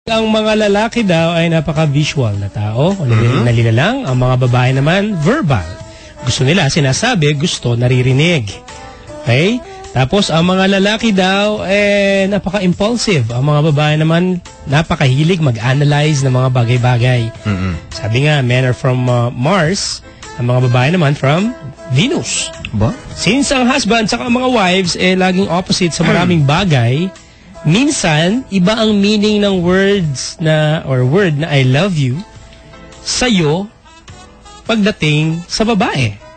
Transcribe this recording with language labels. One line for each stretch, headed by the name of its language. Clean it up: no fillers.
Filipino: Ang mga lalaki daw ay napaka-visual na tao. Nalila lang. Ang mga babae naman, verbal. Gusto nila, sinasabi, gusto, naririnig. Okay? Tapos, ang mga lalaki daw, napaka-impulsive. Ang mga babae naman, napakahilig mag-analyze ng mga bagay-bagay.
English: Sabi nga, men are from Mars.
Filipino: Ang mga babae naman from Venus. Ba? Since ang husband at mga wives, laging opposite sa maraming bagay, minsan, iba ang meaning ng words na, or word na I love you sa'yo pagdating sa babae.